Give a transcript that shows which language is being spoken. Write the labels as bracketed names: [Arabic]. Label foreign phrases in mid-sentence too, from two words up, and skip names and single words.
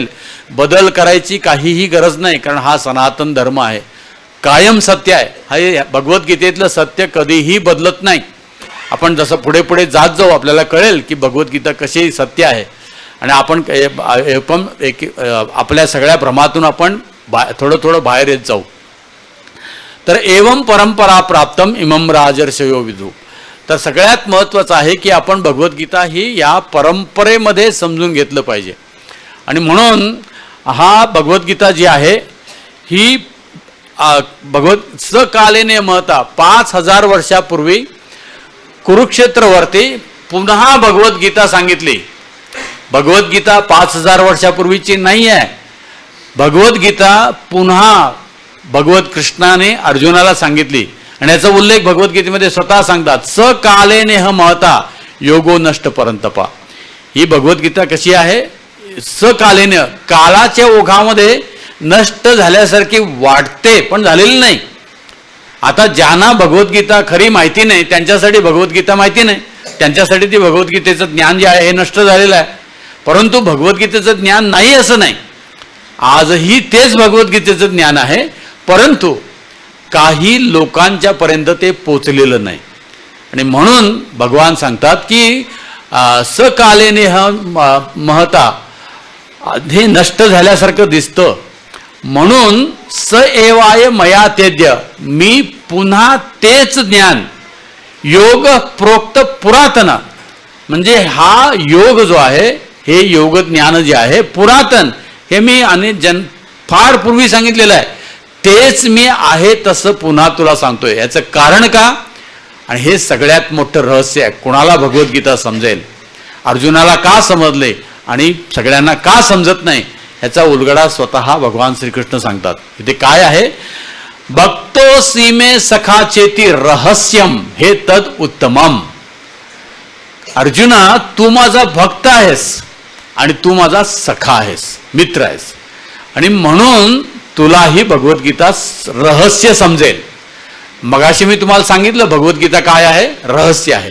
[Marathi] बदल करायची काहीही गरज नाही, कारण हा सनातन धर्म आहे, कायम सत्य आहे. हे भगवद्गीतेतलं सत्य कधीही बदलत नाही. आपण जसं पुढे पुढे जात जाऊ आपल्याला कळेल की भगवद्गीता कशी सत्य आहे. आणि आपण पण आपल्या सगळ्या भ्रमातून आपण थोडं थोडं बाहेर येत जाऊ. [Sanskrit] तर एवं परंपरा प्राप्तम इमम राजर्षयो विदु. [Marathi] तर सगळ्यात महत्त्वाचं आहे की आपण भगवद्गीता ही या परंपरेमध्ये समजून घेतलं पाहिजे. आणि हा भगवद्गीता जी आहे ही [Sanskrit] सकालेने महता [Marathi] 5000 वर्षापूर्वी कुरुक्षेत्रवरती पुन्हा भगवद्गीता सांगितली. भगवद्गीता 5000 वर्षापूर्वीची नाही आहे. भगवद्गीता पुन्हा भगवत कृष्णाने अर्जुनाला सांगितली आणि याचा उल्लेख भगवद्गीतेमध्ये स्वतः सांगतात, [Sanskrit] सकालेनेह महता योगो नष्ट परंतपा. [Marathi] ही भगवद्गीता कशी आहे, सकालेने, काळाच्या ओघामध्ये नष्ट झाल्यासारखी वाटते पण झालेली नाही. आता ज्यांना भगवद्गीता खरी माहिती नाही त्यांच्यासाठी भगवद्गीता माहिती नाही, त्यांच्यासाठी ती भगवद्गीतेचं ज्ञान जे आहे हे नष्ट झालेलं आहे. परंतु भगवद्गीतेचं ज्ञान नाही असं नाही, आजही तेच भगवद्गीतेचं ज्ञान आहे, परंतु काही लोकांच्या पर्यंत ते पोचलेलं नाही. आणि म्हणून भगवान सांगतात की [Sanskrit] सकालेनेह महता, [Marathi] हे नष्ट झाल्यासारखं दिसतं, म्हणून [Sanskrit] स एवाय मया तेद्य, [Marathi] मी पुन्हा तेच ज्ञान [Sanskrit] योग प्रोक्त पुरातन, [Marathi] म्हणजे हा योग जो आहे, हे योग ज्ञान जे आहे पुरातन, हे मी फार पूर्वी सांगितलेलं आहे, तेच मी आहे तसं पुन्हा तुला सांगतोय. याचं कारण का? आणि हे सगळ्यात मोठं रहस्य आहे. कुणाला भगवद्गीता समजेल, अर्जुनाला का समजले आणि सगळ्यांना का समजत नाही, ह्याचा उलगडा स्वतः भगवान श्रीकृष्ण सांगतात. इथे काय आहे? [Sanskrit] भक्तोसी मे सखाचेती रहस्यम हे तद उत्तमम. [Marathi] अर्जुना, तू माझा भक्त आहेस आणि तू माझा सखा आहेस, मित्र आहेस, आणि म्हणून तुला ही भगवद्गीता रहस्य समजेल. मगाशी मी तुम्हाला सांगितलं भगवद्गीता काय आहे, रहस्य आहे.